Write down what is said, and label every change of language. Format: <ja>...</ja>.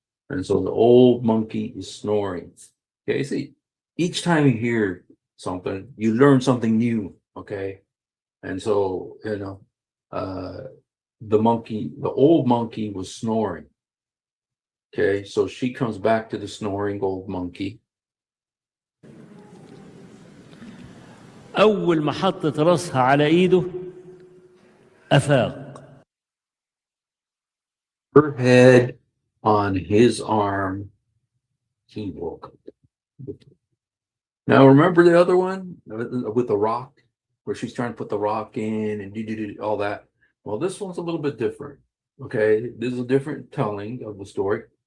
<en>And so the old monkey is snoring. Okay, see, each time you hear something, you learn something new. Okay. And so, the old monkey was snoring. Okay, so she comes back to the snoring old monkey.</en> <ar>أول ما حطت راسها على إيده أفاق.</ar> <en>Her head on his arm, he woke up. Now, remember the other one with the rock, where she's trying to put the rock in and all that? Well, this one's a little bit different. Okay, this is a different telling of the story.</en>